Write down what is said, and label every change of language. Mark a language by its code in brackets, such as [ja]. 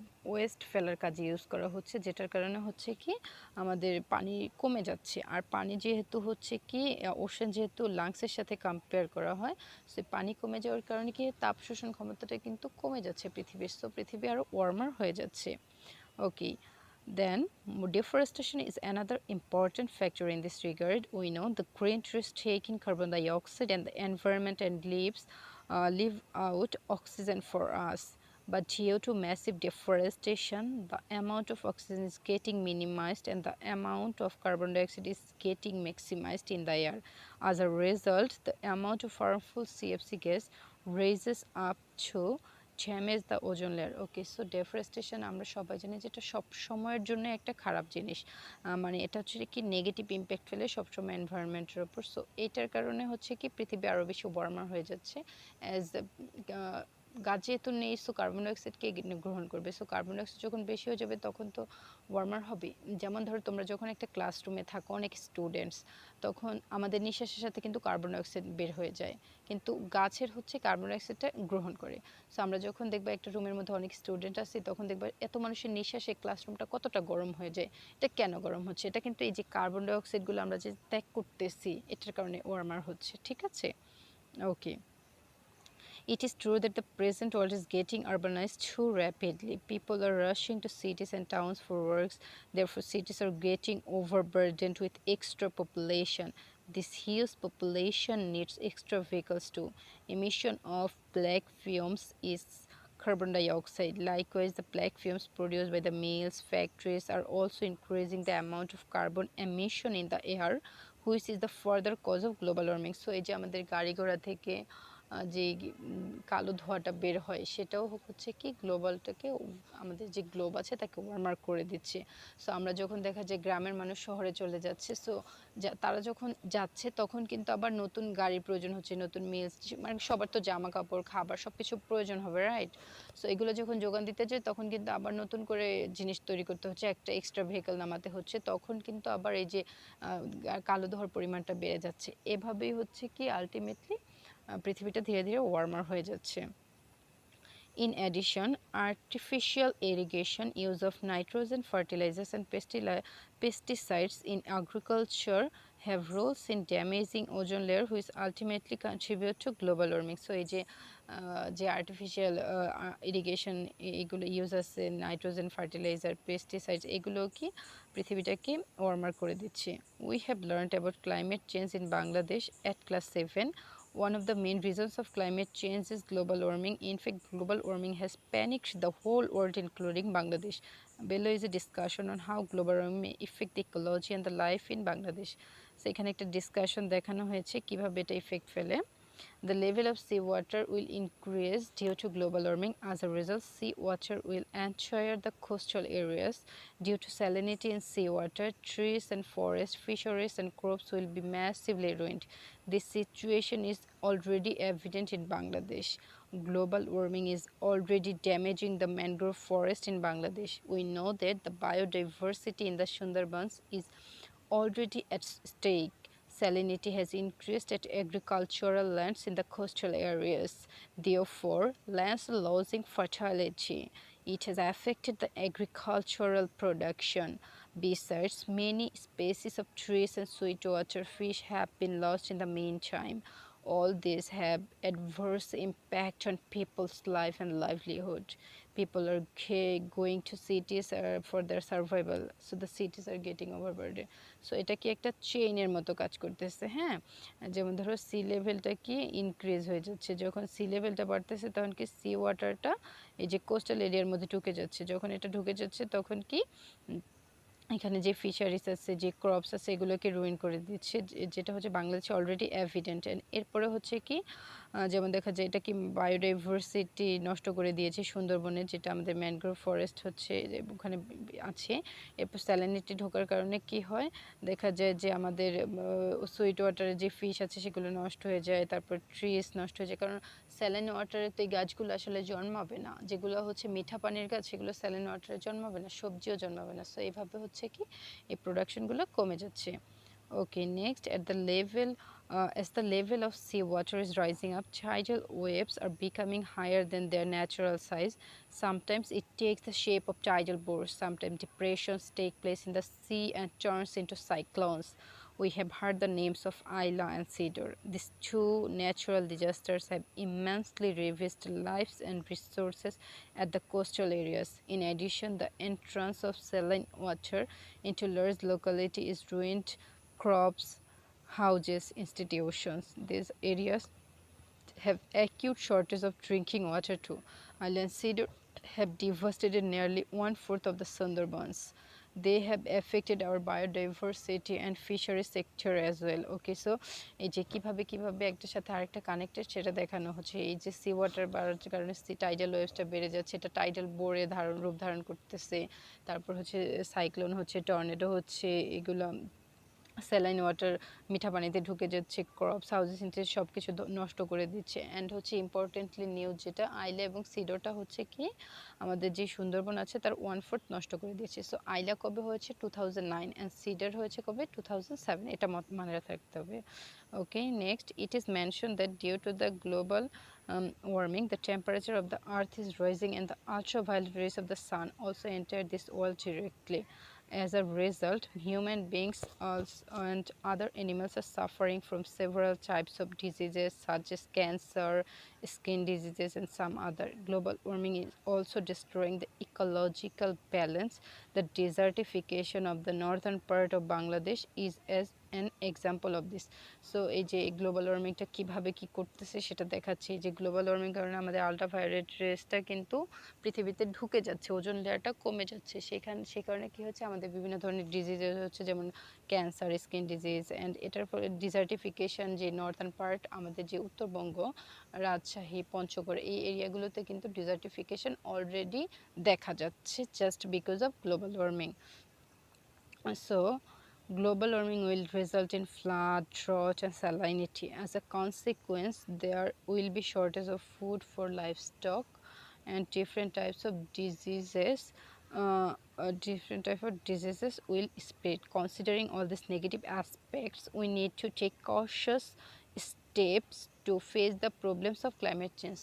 [bn] West ফেলার কাজে use করা হচ্ছে, যেটার কারণে হচ্ছে কি আমাদের পানি কমে যাচ্ছে। আর পানি যেহেতু হচ্ছে কি ওশেন যেহেতু লাংসের সাথে কম্পেয়ার করা হয়, সো পানি কমে যাওয়ার কারণে কি তাপ শোষণ ক্ষমতাটা কিন্তু কমে যাচ্ছে পৃথিবীর, সো পৃথিবী আরও ওয়ার্মার হয়ে যাচ্ছে। [en] Okay, then deforestation is another important factor in this regard. We know the green trees take in carbon dioxide and the environment and leave out oxygen for us. But due to massive deforestation, the amount of oxygen is getting minimized and the amount of carbon dioxide is getting maximized in the air. As a result, the amount of harmful CFC gas raises up to damage the ozone layer. [bn] Okay, so deforestation আমরা সবাই জানি যে এটা সব সময়ের জন্য একটা খারাপ জিনিস, মানে এটা হচ্ছে কি নেগেটিভ ইম্প্যাক্ট ফেলে সবসময় এনভায়রনমেন্টের ওপর। সো এইটার কারণে হচ্ছে কি পৃথিবী আরও বেশি ওয়ার্মার হয়ে যাচ্ছে। অ্যাজ গাছ যেহেতু নেই, সো কার্বন ডাইঅক্সাইডকে গ্রহণ করবে, সো কার্বন ডাইঅক্সাইড যখন বেশি হয়ে যাবে তখন তো ওয়ার্মার হবে। যেমন ধরো তোমরা যখন একটা ক্লাসরুমে থাকো অনেক স্টুডেন্টস, তখন আমাদের নিঃশ্বাসের সাথে কিন্তু কার্বন ডাইঅক্সাইড বের হয়ে যায়, কিন্তু গাছের হচ্ছে কার্বন ডাইঅক্সাইডটা গ্রহণ করে। সো আমরা যখন দেখবা একটা রুমের মধ্যে অনেক স্টুডেন্ট আছে, তখন দেখবা এত মানুষের নিঃশ্বাসে ক্লাসরুমটা কতটা গরম হয়ে যায়। এটা কেন গরম হচ্ছে? এটা কিন্তু এই যে কার্বন ডাইঅক্সাইডগুলো আমরা যে ত্যাগ করতেছি এটার কারণে ওয়ার্মার হচ্ছে। ঠিক আছে, ওকে। [en] It is true that the present world is getting urbanized too rapidly. People are rushing to cities and towns for works. Therefore, cities are getting overburdened with extra population. This huge population needs extra vehicles too. Emission of black fumes is carbon dioxide. Likewise, the black fumes produced by the mills, factories are also increasing the amount of carbon emission in the air, which is the further cause of global warming. [bn] So, এই যে আমাদের গাড়ি ঘোড়া থেকে যে কালো ধোঁয়াটা বের হয় সেটাও হচ্ছে কি গ্লোবালটাকে, আমাদের যে গ্লোব আছে তাকে ওয়ার্মার করে দিচ্ছে। সো আমরা যখন দেখা যায় গ্রামের মানুষ শহরে চলে যাচ্ছে, সো তারা যখন যাচ্ছে তখন কিন্তু আবার নতুন গাড়ির প্রয়োজন হচ্ছে, নতুন মিলস, মানে সবার তো জামা কাপড় খাবার সব কিছু প্রয়োজন হবে, রাইট? সো এগুলো যখন যোগান দিতে যায় তখন কিন্তু আবার নতুন করে জিনিস তৈরি করতে হচ্ছে, একটা এক্সট্রা ভেহিকল নামাতে হচ্ছে, তখন কিন্তু আবার এই যে কালো ধোঁয়ার পরিমাণটা বেড়ে যাচ্ছে। এভাবেই হচ্ছে কি আলটিমেটলি পৃথিবীটা ধীরে ধীরে ওয়ার্মার হয়ে যাচ্ছে। [en] In addition, artificial irrigation, use of nitrogen fertilizers and pesticides in agriculture have roles in damaging ozone layer, which ultimately contribute to global warming. [bn] So, এই যে আর্টিফিশিয়াল ইরিগেশন এগুলো ইউজ আছে, নাইট্রোজেন ফার্টিলাইজার, পেস্টিসাইডস, এগুলো কি পৃথিবীটাকে warmer করে দিচ্ছে। [en] We have learned about climate change in Bangladesh at class 7. One of the main reasons of climate change is global warming. In fact, global warming has panicked the whole world, including Bangladesh. Below is a discussion on how global warming may affect the ecology and the life in Bangladesh. [bn] So, এখানে একটা discussion দেখানো হয়েছে কিভাবে এটা effect ফেলে। [en] The level of seawater will increase due to global warming. As a result, seawater will enter the coastal areas. Due to salinity in seawater, trees and forests, fisheries and crops will be massively ruined. This situation is already evident in Bangladesh. Global warming is already damaging the mangrove forest in Bangladesh. We know that the biodiversity in the Sundarbans is already at stake. Salinity has increased at agricultural lands in the coastal areas. Therefore, lands are losing fertility. It has affected the agricultural production. Besides, many species of trees and sweetwater fish have been lost in the meantime. All these have adverse impact on people's life and livelihood. People are going to cities for their survival, so the cities are getting overburdened. [bn] So এটা কি একটা চেইনের মতো কাজ করতেছে, হ্যাঁ? যেমন ধরো C লেভেলটা কি ইনক্রিজ হয়ে যাচ্ছে, যখন সি লেভেলটা বাড়তেছে তখন কি সি ওয়াটারটা এই যে কোস্টাল এরিয়ার মধ্যে ঢুকে যাচ্ছে, যখন এটা ঢুকে যাচ্ছে তখন কি এখানে যে ফিশারিজ আছে, যে ক্রপস আছে, এগুলোকে রুইন করে দিচ্ছে, যেটা হচ্ছে বাংলাদেশে অলরেডি এভিডেন্ট। এরপরে হচ্ছে কি যেমন দেখা যায় এটা কি বায়োডাইভার্সিটি নষ্ট করে দিয়েছে সুন্দরবনে, যেটা আমাদের ম্যানগ্রোভ ফরেস্ট হচ্ছে ওখানে আছে। এরপর স্যালিনিটি ঢোকার কারণে কি হয়, দেখা যায় যে আমাদের সুইট ওয়াটারে যে ফিশ আছে সেগুলো নষ্ট হয়ে যায়, তারপর ট্রিজ নষ্ট হয়ে যায়, কারণ স্যালাইন ওয়াটারে তো এই গাছগুলো আসলে জন্মাবে না, যেগুলো হচ্ছে মিঠা পানির গাছ সেগুলো স্যালাইন ওয়াটারে জন্মাবে না, সবজিও জন্মাবে না। সো এইভাবে হচ্ছে কি এই প্রোডাকশনগুলো কমে যাচ্ছে। [en] Okay, next at the level As the level of seawater is rising up, tidal waves are becoming higher than their natural size. Sometimes it takes the shape of tidal bursts, sometimes depressions take place in the sea and turns into cyclones. We have heard the names of Ayla and Cedar. These two natural disasters have immensely ravaged lives and resources at the coastal areas. In addition, the entrance of saline water into large locality is ruined crops, houses, institutions. These areas have acute shortage of drinking water too. Island cedar have devastated nearly one-fourth of the Sundarbans. They have affected our biodiversity and fishery sector as well. [bn] Okay, so এই যে কিভাবে একটার সাথে আরেকটা connected সেটা দেখানো হচ্ছে। এই যে সি ওয়াটার বাড়ার কারণে সি টাইডাল ওয়েভসটা বেড়ে যাচ্ছে, এটা টাইডাল বোরে রূপ ধারণ করতেছে। তারপর হচ্ছে সাইক্লোন হচ্ছে, টর্নেডো হচ্ছে, এগুলো স্যালাইন ওয়াটার মিঠা পানিতে ঢুকে যাচ্ছে, ক্রপস হাউসেস সব কিছু নষ্ট করে দিচ্ছে। অ্যান্ড হচ্ছে ইম্পর্টেন্টলি নিউজ যেটা, আইলা এবং সিডোটা হচ্ছে কি আমাদের যে সুন্দরবন আছে তার 1/4 নষ্ট করে দিয়েছে। সো আইলা কবে হয়েছে 2009 অ্যান্ড সিডার হয়েছে কবে 2007, এটা মনে রাখতে হবে। [en] Okay, next it is mentioned that due to the global warming, the temperature of the earth is rising and the ultraviolet rays of the sun also enter this world directly. As a result, human beings and other animals are suffering from several types of diseases such as cancer, skin diseases, and some other. Global warming is also destroying the ecological balance. The desertification of the northern part of Bangladesh is as an example of this. [bn] So এই যে global ওয়ার্মিংটা কিভাবে কি করতেছে সেটা দেখাচ্ছে। এই যে global warming কারণে আমাদের আল্ট্রাভায়োলেট রেসটা কিন্তু পৃথিবীতে ঢুকে যাচ্ছে, ওজোন লেয়ারটা কমে যাচ্ছে। সে কারণে কি হচ্ছে আমাদের বিভিন্ন ধরনের ডিজিজ হচ্ছে, যেমন ক্যান্সার, স্কিন ডিজিজ। অ্যান্ড এটার ফলে ডিজার্টিফিকেশন, যে নর্থার্ন পার্ট আমাদের যে উত্তরবঙ্গ, রাজশাহী, পঞ্চগড় এই এরিয়াগুলোতে কিন্তু ডিজার্টিফিকেশন অলরেডি দেখা যাচ্ছে [en] Just because of global warming. So, global warming will result in flood, drought, and salinity. As a consequence, there will be shortage of food for livestock, and different types of diseases. Will spread. Considering all these negative aspects, we need to take cautious steps to face the problems of climate change.